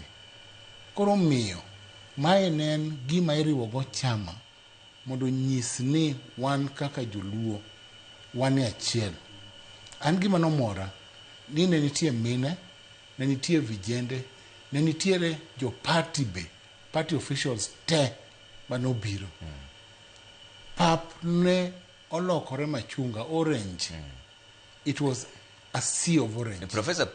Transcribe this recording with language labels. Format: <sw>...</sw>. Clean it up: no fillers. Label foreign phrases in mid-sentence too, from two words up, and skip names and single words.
<luo>Koro miyo mae ne en gima iriwo go chama mondo nyis ni wan kaka joluo wan e achiel. An gima nomora ni ne nitie mine, ne nitie vijende, ne nitiere jo party be,</luo> <en>party officials</en> <luo>te manobiro. Pap ne olokore machunga,</luo> <en>orange. It was a sea of orange. Professor</en>